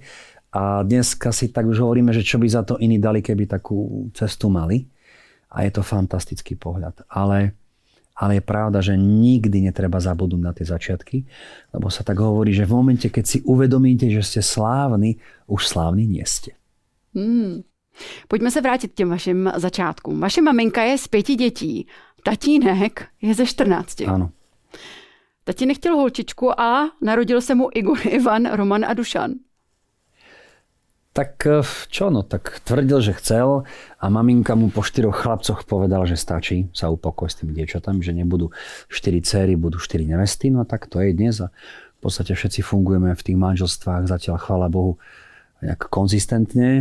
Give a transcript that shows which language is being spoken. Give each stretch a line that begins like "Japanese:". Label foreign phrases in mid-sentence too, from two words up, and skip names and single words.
Slovak: A dneska si tak už hovoríme, že čo by za to iní dali, keby takú cestu mali. A je to fantastický pohľad. Ale je pravda, že nikdy netreba zabudnúť na tie začiatky, lebo sa tak hovorí, že v momente, keď si uvedomíte, že ste slávni, už slávni nie ste.
Czech: Pojďme se vrátit k těm vašim začátkům. Vaše maminka je z 5 dětí, tatínek je ze 14.
Slovak: Áno.
Czech: Tatínek chtěl holčičku a narodil se mu Igor, Ivan, Roman a Dušan.
Slovak: Tak čo, no tak tvrdil, že chcel a maminka mu po 4 chlapcoch povedala, že stačí sa upokojiť s tými dievčatami, že nebudú 4 dcéry, budú 4 nevesty, no tak to je dnes a v podstate všetci fungujeme v tých manželstvách zatiaľ, chvála Bohu, nejak konzistentne.